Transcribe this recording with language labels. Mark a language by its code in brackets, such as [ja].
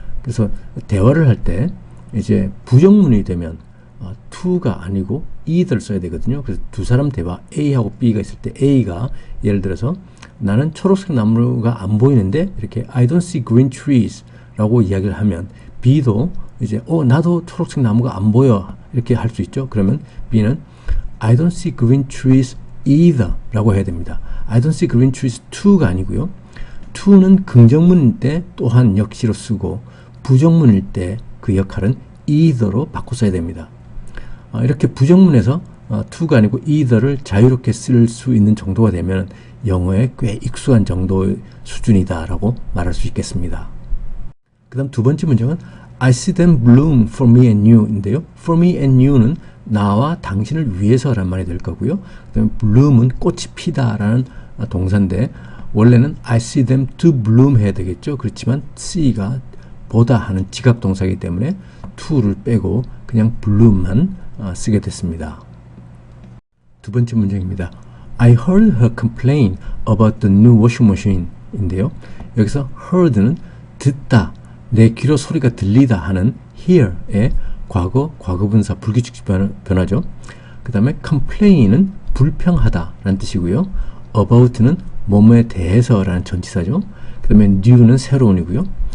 [ko] 그래서 대화를 할 때 이제 부정문이 되면 to가 아니고 either 써야 되거든요. 그래서 두 사람 대화 A하고 B가 있을 때 A가 예를 들어서 나는 초록색 나무가 안 보이는데 이렇게 [en] I don't see green trees [ko] 라고 이야기를 하면 B도 이제 나도 초록색 나무가 안 보여 이렇게 할 수 있죠. 그러면 B는 [en] I don't see green trees either [ko] 라고 해야 됩니다. [en] I don't see green trees to가 [ko] 아니고요. to는 긍정문일 때 또한 역시로 쓰고 부정문일 때 그 역할은 either로 바꿔 써야 됩니다. 이렇게 부정문에서 to가 아니고 either를 자유롭게 쓸 수 있는 정도가 되면 영어에 꽤 익숙한 정도의 수준이다 라고 말할 수 있겠습니다. 그 다음 두 번째 문장은 [en] I see them bloom for me and you [ko] 인데요. [en] for me and you [ko] 는 나와 당신을 위해서 라는 말이 될 거고요. 그 다음에 bloom은 꽃이 피다 라는 동사인데 원래는 [en] I see them to bloom [ko] 해야 되겠죠. 그렇지만 see가 보다 하는 지각동사이기 때문에 to를 빼고 그냥 bloom만 쓰게 됐습니다. 두 번째 문장입니다. [en] I heard her complain about the new washing machine [ko] 인데요. 여기서 heard는 듣다, 내 귀로 소리가 들리다 하는 hear의 과거분사 불규칙 변화죠. 그 다음에 complain은 불평하다 라는 뜻이고요. about는 뭐뭐에 대해서 라는 전치사죠. 그 다음에 new는 새로운이고요.